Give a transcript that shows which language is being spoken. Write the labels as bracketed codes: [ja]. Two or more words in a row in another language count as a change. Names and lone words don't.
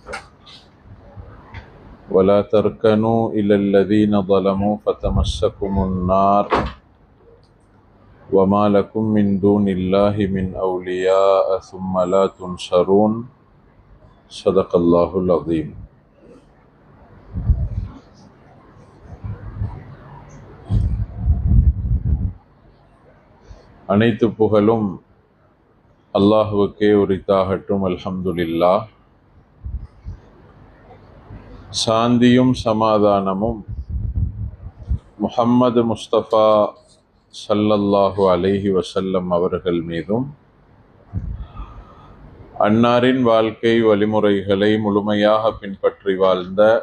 [ar] ولا تركنوا إلى الذين ظلموا فتمسكم النار وما لكم من دون الله من أولياء ثم لا تنصرون. صدق الله العظيم. [ta] அனைத்து புகழும் அல்லாஹ்வுக்கே உரித்தாகட்டும். அல்ஹம்துலில்லாஹ். சாந்தியும் சமாதானமும் முஹம்மது முஸ்தபா [ar] صلى الله عليه وسلم [ta] அவர்கள் மீதும், அன்னாரின் வாழ்க்கை வழிமுறைகளை முழுமையாக பின்பற்றி வாழ்ந்த